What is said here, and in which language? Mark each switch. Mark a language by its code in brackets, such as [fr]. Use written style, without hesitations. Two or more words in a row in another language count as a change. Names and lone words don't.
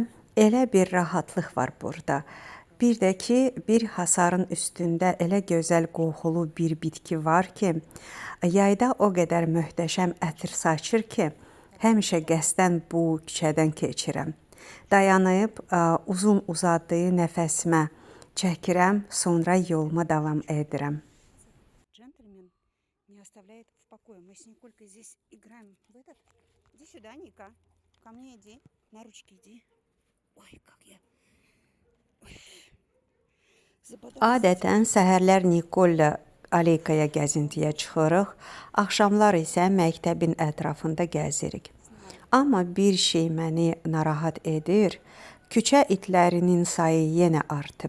[az] Elə bir rahatlıq var burada. Bir də ki, bir hasarın üstündə elə gözəl qoxulu bir bitki var ki, yayda o qədər möhtəşəm ətir saçır ki, həmişə qəsdən bu küçədən keçirəm. Dayanıb uzun uzadığı nəfəsimə çəkirəm, sonra yoluma davam edirəm. [ru] Джентльмен не оставляет в покое. Мы с Николькой здесь играем в этот. Иди сюда, Ника. Ко мне иди. На ручки иди. Ой, как я. [az] Adətən səhərlər Nikolla Aleykaya gəzintiyə çıxırıq, axşamlar isə məktəbin ətrafında gəzirik. Amma bir şey məni narahat edir, küçə itlərinin sayı yenə artıb.